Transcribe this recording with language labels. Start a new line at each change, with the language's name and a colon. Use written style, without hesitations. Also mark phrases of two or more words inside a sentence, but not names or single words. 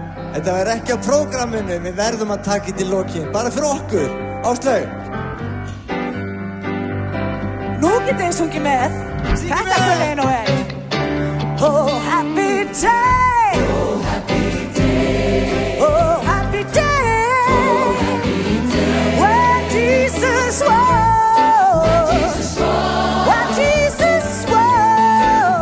Icelandic: Þetta var ekki á prógramminu, við verðum að taka þetta í lokin. Bara fyrir okkur, Áslaug. Nú getið þið sungið með. Þetta kunni nú vel.
English: Oh, happy day. Oh, happy day. Oh, happy day. Oh, happy day. When Jesus was. When Jesus was. When Jesus was.